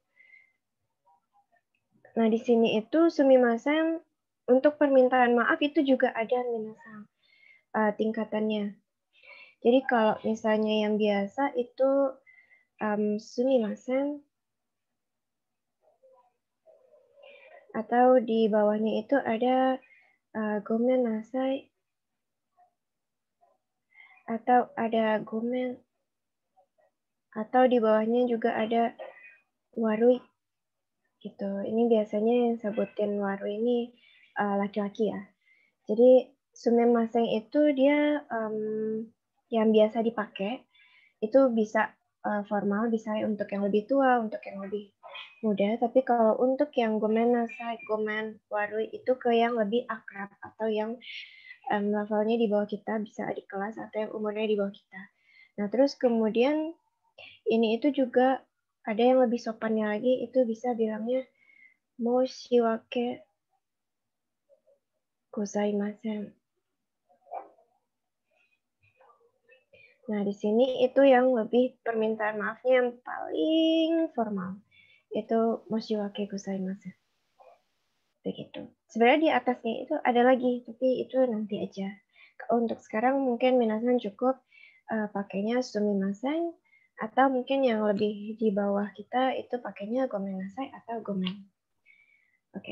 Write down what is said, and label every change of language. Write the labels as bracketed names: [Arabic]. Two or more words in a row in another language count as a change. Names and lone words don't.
[Indonesian] Nah, di sini itu sumimasen untuk permintaan maaf itu juga ada minasan tingkatannya. Jadi kalau misalnya yang biasa itu sumimasen atau di bawahnya itu ada [Japanese] ごめんなさい [Indonesian] atau ada gomen atau di bawahnya juga ada warui gitu. Ini biasanya yang sebutin warui ini laki-laki ya. Jadi sumimasen itu dia yang biasa dipakai itu bisa formal, bisa untuk yang lebih tua, untuk yang lebih muda. Tapi kalau untuk yang [Japanese] ごめんなさい、ごめん悪い [Indonesian] itu ke yang lebih akrab atau yang levelnya di bawah kita, bisa adik kelas atau yang umurnya di bawah kita. Nah, terus kemudian ini itu juga ada yang lebih sopannya lagi, itu bisa bilangnya [Japanese] 申し訳ございません. [Indonesian] Nah, di sini itu yang lebih permintaan maafnya yang paling formal. Itu [Japanese] 申し訳ございます. [Indonesian] Begitu. Sebenarnya di atasnya itu ada lagi, tapi itu nanti aja. Untuk sekarang mungkin minasan cukup pakainya sumimasen, atau mungkin yang lebih di bawah kita itu pakainya gomenasai atau gomen. Oke.